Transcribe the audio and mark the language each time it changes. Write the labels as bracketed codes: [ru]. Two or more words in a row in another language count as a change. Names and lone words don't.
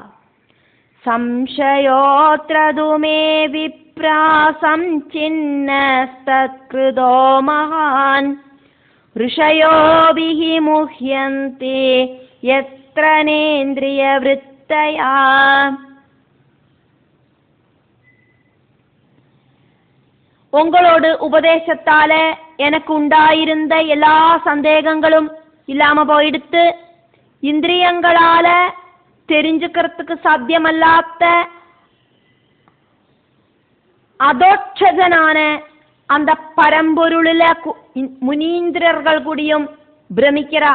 [sa] संशयोऽत्र तु मे विप्रा संचिन्नस्तत्कृतो महान्. ऋषयोभिः मुह्यन्ति यत्र नेन्द्रियवृत्तया. [ta] உங்களோடு உபதேசத்தால எனக்கு உண்டாயிருந்த எல்லா சந்தேகங்களும் இல்லாம போயிடுத்து. இந்திரியங்களால தெரிஞ்சுக்கிறதுக்கு சாத்தியமல்லாத அதோட்சஜனான அந்த பரம்பொருளில முனீந்திரர்கள் கூடியும் பிரமிக்கிறா.